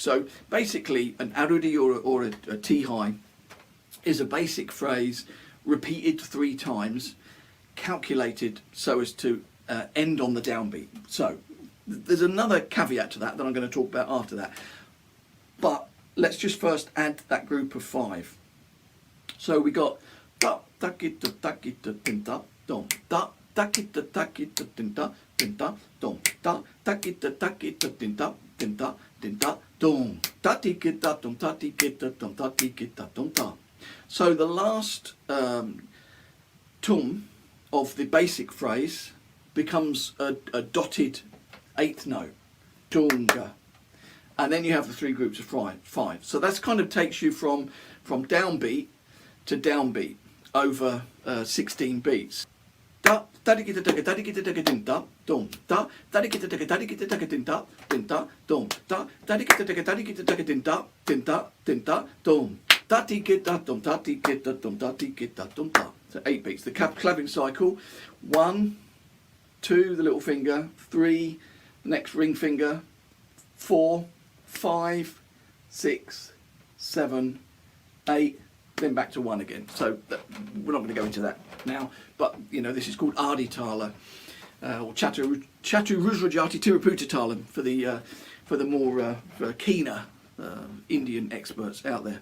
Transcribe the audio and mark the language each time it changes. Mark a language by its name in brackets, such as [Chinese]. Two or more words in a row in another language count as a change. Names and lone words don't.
[English] So basically an arudi or a Tihai is a basic phrase repeated 3 times, calculated so as to end on the downbeat. So there's another caveat to that I'm going to talk about after that. But let's just first add that group of 5. So we got da da kita da kita din da dom da da kita da kita din da dom da da kita da kita din da dom da ti kita dom da ti kita dom da ti kita dom da. So the last tum of the basic phrase becomes a dotted 8th note, tunga, and then you have the 3 groups of 5. So that's kind of takes you from downbeat to downbeat over 16 beats. Da da di kita da di kita da din da dum da da di kita da din da dum da da di kita da din da dum da di kita dum da di kita dum da di kita dum da. So 8 beats. The clapping cycle: 1, 2, the little finger, 3, the next ring finger, 4, 5, 6, 7, 8, then back to 1 again. So we're not going to go into that now, but you know, this is called Adi Tala, or Chatu Rujrajati Tiruputta Talam for the more keener Indian experts out there.